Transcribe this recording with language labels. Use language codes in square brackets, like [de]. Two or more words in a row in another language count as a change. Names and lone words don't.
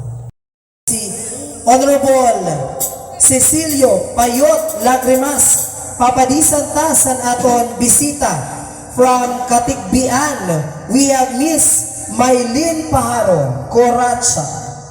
[msb] Si Honorable Cecilio Payot Lagrimas, papadisan ta san aton bisita from Katikbian. [en] We have Miss Maylin Paharo, Coracha.